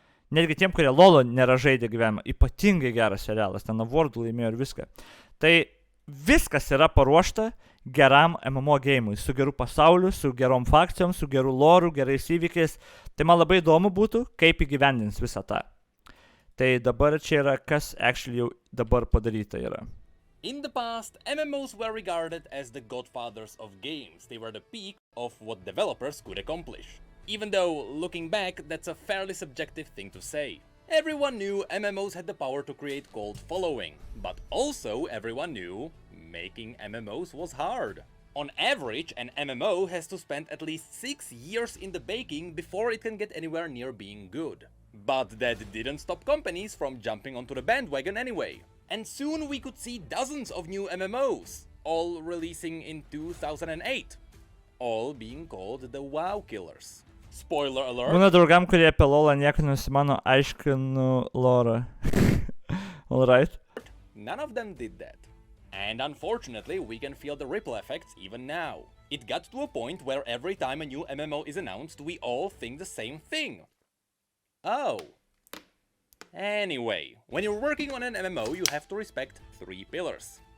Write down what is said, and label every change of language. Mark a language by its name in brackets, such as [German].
[Lithuanian] Netgi tiem, kurie LoL'o nėra žaidę gyvenimą, ypatingai geras serialas, ten awardų laimėjo ir viską. Tai viskas yra paruošta geram MMO game'ui, su geru pasauliu, su gerom fakcijom, su geru loru, gerais įvykiais. Tai man labai įdomu būtų, kaip įgyvendins visą tą. Tai dabar čia yra, kas [English] actually [Lithuanian] jau dabar padaryta yra. [English] In the past, MMOs were regarded as the godfathers of games. They were the peak of what developers could accomplish. Even though, looking back, that's a fairly subjective thing to say. Everyone knew MMOs had the power to create cult following, but also everyone knew making MMOs was hard. On average, an MMO has to spend at least 6 years in the baking before it can get anywhere near being good. But that didn't stop companies from jumping onto the bandwagon anyway. And soon we could see dozens of new MMOs, all releasing in 2008, all being called the WoW killers. Spoiler alert. [Lithuanian] Būna draugam, kurie apie LoL'ą nieko nusimano, aiškinu lorą. [English] Alright. None of them did that. And unfortunately, we can feel the ripple effects even now. It got to a point where every time a new MMO is announced, we all think the same thing. Oh. Anyway, when you're working on an MMO, you have to respect 3 pillars.